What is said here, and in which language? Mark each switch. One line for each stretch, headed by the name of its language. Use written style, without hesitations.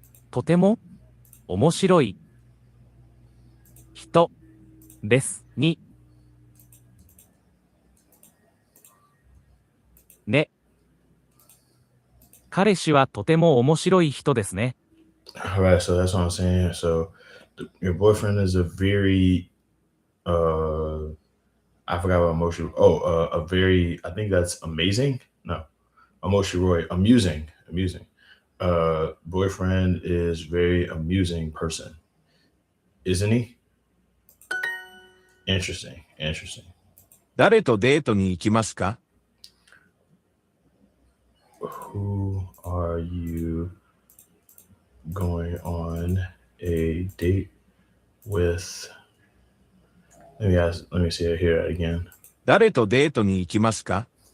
Japanese: とても面白い人ですにね。彼氏はとても面白い人ですね。
English: Alright, so that's what I'm saying. So your boyfriend is a very I forgot what emotion. Oh, a very. I think that's amazing. No, emotion Roy. Amusing. Amusing. Boyfriend is very amusing person, isn't he? Interesting. Interesting.
Japanese: 誰とデートに行きますか？
English: Who are you going on a date with? Let me see it here again.
Japanese: 誰とデートに行きますか？